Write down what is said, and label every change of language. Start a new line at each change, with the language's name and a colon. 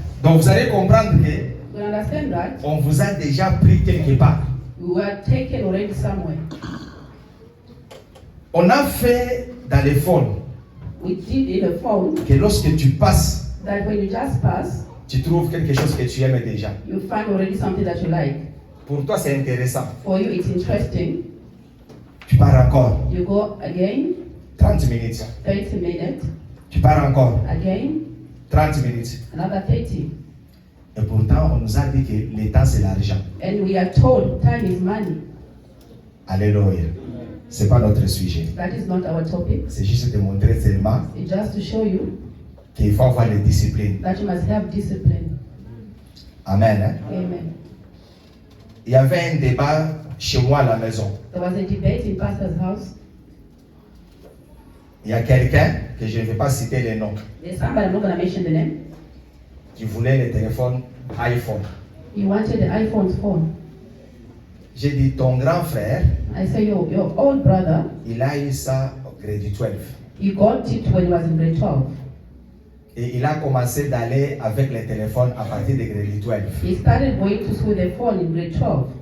French: Donc vous allez comprendre que
English: You understand that?
French: on vous a déjà pris quelque part.
English: You were taken already somewhere.
French: On a fait dans les phones
English: We did in the phone
French: que lorsque tu passes,
English: that when you just pass,
French: tu trouves quelque chose que tu aimes déjà.
English: you find already something that you like.
French: Pour toi, c'est intéressant.
English: For you, it's interesting.
French: Tu pars encore
English: You go again,
French: 30 minutes.
English: 30 minutes,
French: Tu pars encore
English: again,
French: 30 minutes.
English: another 30.
French: Et pourtant, on nous a dit que le temps, c'est l'argent.
English: And we are told time is money.
French: Alléluia. C'est pas notre sujet.
English: That is not our topic.
French: C'est juste de montrer seulement
English: It's just to show you
French: qu'il faut avoir la discipline.
English: that you must have discipline.
French: Amen. Hein? Amen. Il y avait un débat chez moi à la maison.
English: There was a debate in pastor's house.
French: Il y a quelqu'un, que je ne vais pas citer les noms,
English: There's somebody, I'm not going to mention the name.
French: qui voulait le téléphone iPhone.
English: He wanted the iPhone phone.
French: J'ai dit, ton grand frère,
English: I say, your old brother,
French: il a eu ça au grade 12.
English: he got it when he was in grade 12.
French: Et il a commencé d'aller avec les téléphones à partir de grade 12.
English: He started going to school with the phone in grade 12.